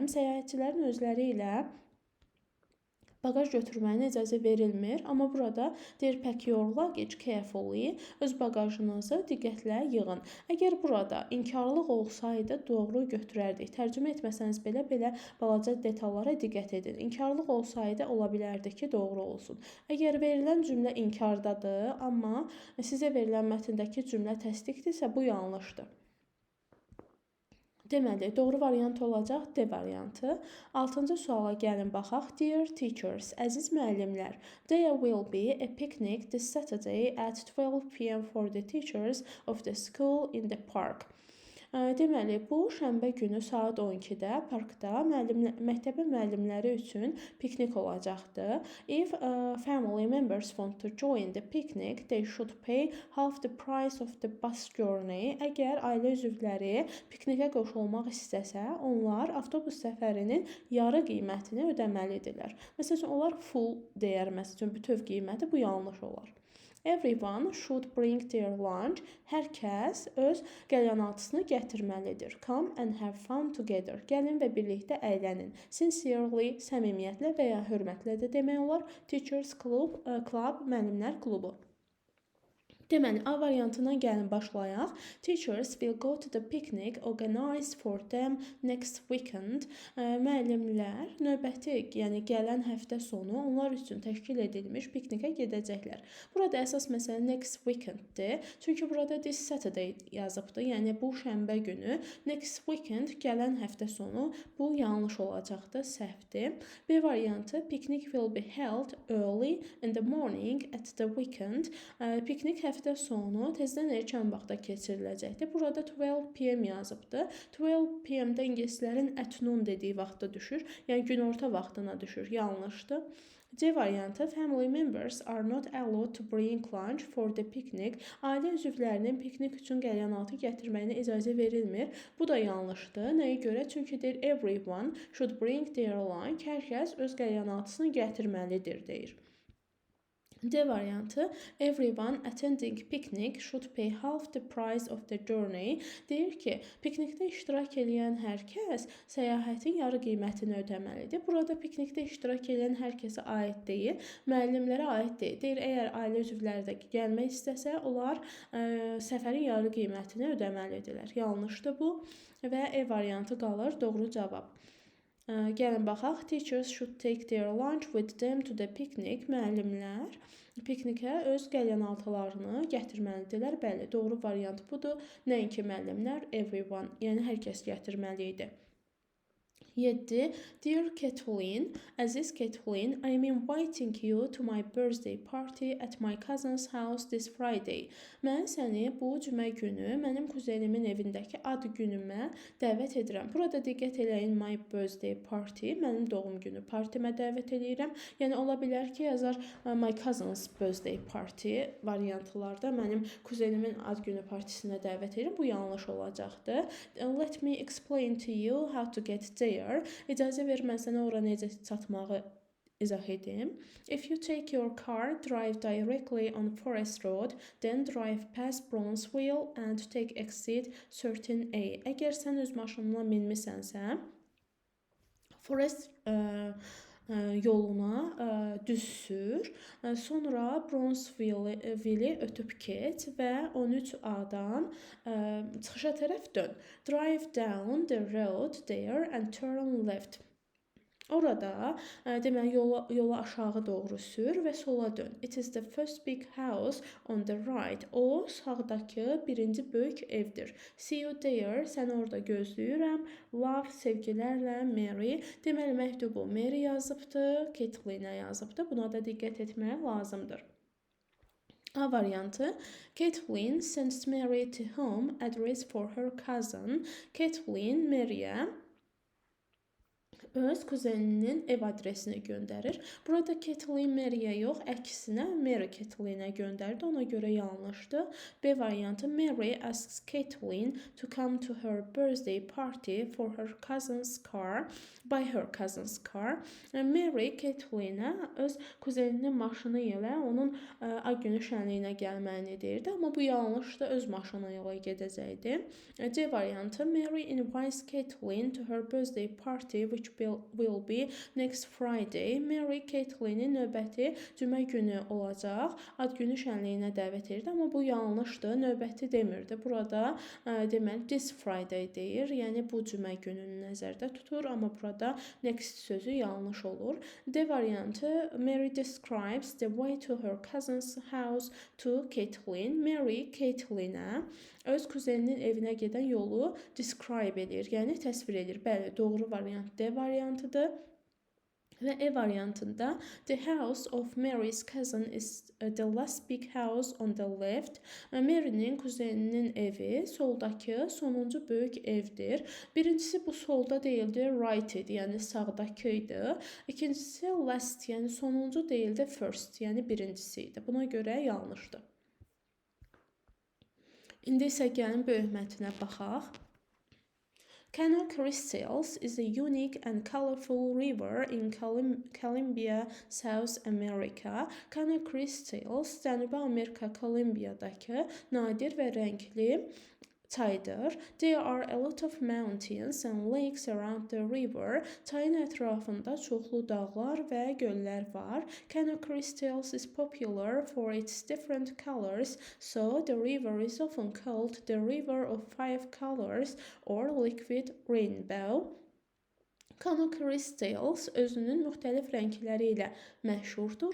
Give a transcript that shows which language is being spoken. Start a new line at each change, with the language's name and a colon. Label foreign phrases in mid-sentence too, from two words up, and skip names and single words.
Azerbaijani: Səyahətçilərin özləri ilə bagaj götürməyinə icazə verilmir, amma burada deyir
English: pack your luggage carefully,
Azerbaijani: öz bagajınızı diqqətlə yığın. Əgər burada inkarlıq olsaydı doğru götürərdik. Tərcümə etməsəniz belə balaca detallara diqqət edin. İnkarlıq olsaydı ola bilərdi ki, doğru olsun. Əgər verilən cümlə inkardadır, amma sizə verilən mətndəki cümlə təsdiqdirsə, bu yanlışdır. Deməli, doğru variant olacaq D variantı. 6-cı suala gəlin baxaq.
English: Dear teachers,
Azerbaijani: əziz müəllimlər,
English: there will be a picnic this Saturday at 12 p.m. for the teachers of the school in the park.
Azerbaijani: Deməli, bu şənbə günü saat 12-də parkda məktəbin müəllimləri üçün piknik olacaqdır.
English: If family members want to join the picnic, they should pay half the price of the bus journey.
Azerbaijani: Əgər ailə üzvləri piknikə qoşulmaq istəsə, onlar avtobus səfərinin yarı qiymətini ödəməlidirlər. Məsələn, onlar full deyər, məsələn, bütöv qiyməti, bu yanlış olar.
English: Everyone should bring their lunch.
Azerbaijani: Hər kəs öz qəlyanaltısını gətirməlidir.
English: Come and have fun together.
Azerbaijani: Gəlin və birlikdə əylənin. Sincerely, səmimiyyətlə və ya hörmətlə də demək olar.
English: Teachers Club,
Azerbaijani: müəllimlər klubu. Deməli, A variantından gəlin başlayaq.
English: Teachers will go to the picnic organized for them next weekend.
Azerbaijani: Müəllimlər növbəti, yəni gələn həftə sonu onlar üçün təşkil edilmiş piknikə gedəcəklər. Burada əsas məsələ
English: next weekenddir.
Azerbaijani: Çünki burada
English: this Saturday
Azerbaijani: yazıbdır. Yəni bu şənbə günü.
English: Next weekend
Azerbaijani: gələn həftə sonu. Bu yanlış olacaqdır, səhvdir. B variantı:
English: Picnic will be held early in the morning at the weekend.
Azerbaijani: Piknik həftə sonu tezdən erkən vaxtda keçiriləcəkdir. Burada 12 p.m. yazıbdır. 12 p.m.də ingilislərin
English: at noon
Azerbaijani: dediyi vaxtda düşür. Yəni günorta vaxtına düşür. Yanlışdır. C variantı:
English: Family members are not allowed to bring lunch for the picnic.
Azerbaijani: Ailə üzvlərinin piknik üçün qəlyanaltı gətirməyinə icazə verilmir. Bu da yanlışdır. Nəyə görə? Çünki deyir
English: everyone should bring their lunch.
Azerbaijani: Hər kəs öz qəlyanaltısını gətirməlidir deyir. D variantı,
English: everyone attending picnic should pay half the price of the journey.
Azerbaijani: Deyir ki, piknikdə iştirak edən hər kəs səyahətin yarı qiymətini ödəməlidir. Burada piknikdə iştirak edən hər kəsə aid deyil, müəllimlərə aid deyil. Deyir, əgər ailə üzvləri də gəlmək istəsə, onlar səfərin yarı qiymətini ödəməlidirlər. Yanlışdır bu və E variantı qalır doğru cavab. Gəlin baxaq.
English: Teachers should take their lunch with them to the picnic.
Azerbaijani: Müəllimlər piknikə öz qəlyanaltılarını gətirməlidirlər. Bəli, doğru variant budur. Nəinki müəllimlər, everyone, yəni hər kəs gətirməli idi. 7.
English: Dear Kathleen,
Azerbaijani: Aziz Kathleen,
English: I am inviting you to my birthday party at my cousin's house this Friday.
Azerbaijani: Mən səni bu cümə günü mənim kuzenimin evindəki ad günümə dəvət edirəm. Burada diqqət eləyin,
English: my birthday party,
Azerbaijani: mənim doğum günü partimə dəvət edirəm. Yəni ola bilər ki, yazar
English: my cousin's birthday party
Azerbaijani: variantlarda mənim kuzenimin ad günü partisinə dəvət edirəm. Bu yanlış olacaqdır.
English: Let me explain to you how to get there.
Azerbaijani: İcazə ver, mən sənə ora necə çatmağı izah edim.
English: If you take your car, drive directly on Forest Road, then drive past Bronzeville and take exit 13A.
Azerbaijani: Əgər sən öz maşınına minmisənsə, Forest yoluna düz sür, sonra Bronzeville ötüb keç və 13A-dan çıxışa tərəf dön.
English: Drive down the road there and turn left.
Azerbaijani: Orada deməli yolu aşağı doğru sür və sola dön.
English: It is the first big house on the right.
Azerbaijani: O sağdakı birinci böyük evdir.
English: See you there.
Azerbaijani: Səni orada gözləyirəm. Love, sevgilərlə Mary. Deməli məktubu Mary yazıbdı, Kathleen-ə yazıbdı. Buna da diqqət etmək lazımdır.
English: A variantı, Kathleen sends Mary to home address for her cousin.
Azerbaijani: Kathleen Mary'ə öz kuzeninin ev adresini göndərir. Burada Kathleen Mary'ə yox, əksinə Mary Kathleen-ə göndərdi. Ona görə yanlışdır. B variantı,
English: Mary asks Kathleen to come to her birthday party for her cousin's car, by her cousin's car.
Azerbaijani: Mary Kathleen-ə öz kuzeninin maşını ilə onun ad günü şənliyinə gəlməyini deyirdi, amma bu yanlışdır. Öz maşını ilə gedəcəkdi. C variantı,
English: Mary invites Kathleen to her birthday party which will be next Friday.
Azerbaijani: Mary Kathleen-in növbəti cümə günü olacaq. Ad günü şənliyinə dəvət edirdi, amma bu yanlışdır. Növbəti demirdi. Burada deməli
English: this Friday
Azerbaijani: deyir. Yəni bu cümə gününü nəzərdə tutur, amma burada next sözü yanlış olur. D variantı,
English: Mary describes the way to her cousin's house to Kathleen.
Azerbaijani: Mary Kathleen-ə öz kuzeninin evinə gedən yolu describe edir, yəni təsvir edir. Bəli, doğru variant D variantıdır. Və E variantında,
English: the house of Mary's cousin is the last big house on the left.
Azerbaijani: Mary'nin kuzeninin evi soldakı sonuncu böyük evdir. Birincisi bu solda deyildi, right idi, yəni sağdakı idi. İkincisi last, yəni sonuncu deyildi, first, yəni birincisi idi. Buna görə yanlışdır. İndi isə gəlin böyük mətnə baxaq.
English: Canal Crystals is a unique and colorful river in Columbia, South America.
Azerbaijani: Canal Crystals, Cənubi Amerika Kolumbiyadakı nadir və rəngli çaydır.
English: There are a lot of mountains and lakes around the river.
Azerbaijani: Çayın ətrafında çoxlu dağlar və göllər var.
English: Canal Crystals is popular for its different colors, so the river is often called the River of Five Colors or Liquid Rainbow.
Azerbaijani: Canal Crystals özünün müxtəlif rəngləri ilə məşhurdur.